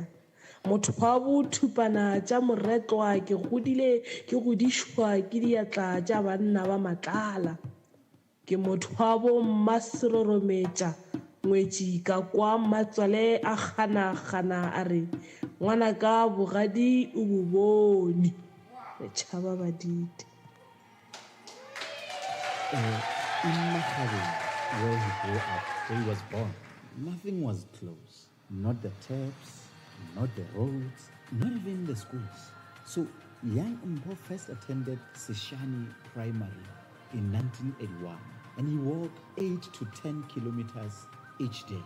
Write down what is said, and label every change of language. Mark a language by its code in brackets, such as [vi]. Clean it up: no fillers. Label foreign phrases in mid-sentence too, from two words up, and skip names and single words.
[nso] Motho wa bo thupana tša moretlwa ke godile ke godišwa ke diatla tša banna ba matlala. Ke motho wa bo Mmaserorometša ngwetši ka kwa Matswale a gana a re ngwanaka bogadi o bo bone. Letšhaba badite. [en] In Makgabeng, where he grew up, where he was born, nothing was close. Not the taps, not the roads, not even the schools. So young Mpho first attended Seshani Primary in 1981, and he walked 8 to 10 kilometers each day.